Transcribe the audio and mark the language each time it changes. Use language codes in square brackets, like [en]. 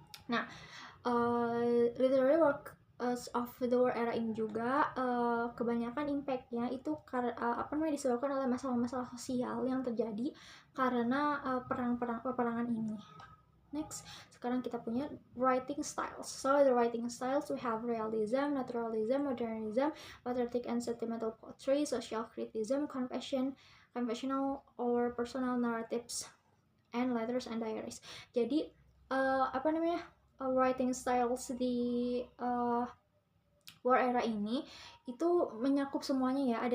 [id] Nah, [en] literary work of the war era [id] ini juga kebanyakan impactnya itu disebabkan oleh masalah-masalah sosial yang terjadi karena peperangan ini. Next, sekarang kita punya writing styles. [en] So the writing styles we have realism, naturalism, modernism, patriotic and sentimental poetry, social criticism, confessional or personal narratives, and letters and diaries. [id] Jadi writing styles di war era ini itu menyakup semuanya ya.